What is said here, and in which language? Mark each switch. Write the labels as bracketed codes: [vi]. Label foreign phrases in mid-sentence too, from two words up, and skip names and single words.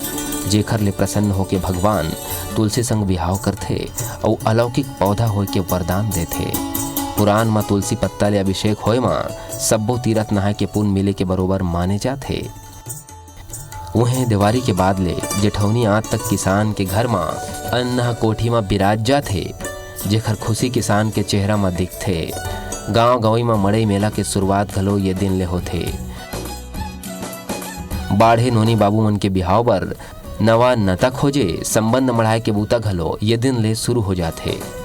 [hne] जेखर ले प्रसन्न होके भगवान तुलसी संग बिहाव करते और अलौकिक पौधा हो के वरदान देते। पुराण में तुलसी पत्ता ले अभिषेक होए माँ सब्बो तीरथ नहाए के पुण्य मिले के बरोबर माने जाते। वहीं दिवाली के बाद ले जेठौनी आज तक किसान के घर में अन्न कोठी में बिराज जाते। जेखर खुशी किसान के चेहरा में दिखते। गांव गवई में मड़ई मेला के शुरुआत घलो ये दिन ले होते। बाढ़े नोनी बाबू मन के बिहाव पर नवा नता खोजे संबंध मढ़ाए के बूता घलो ये दिन ले शुरू हो जाते।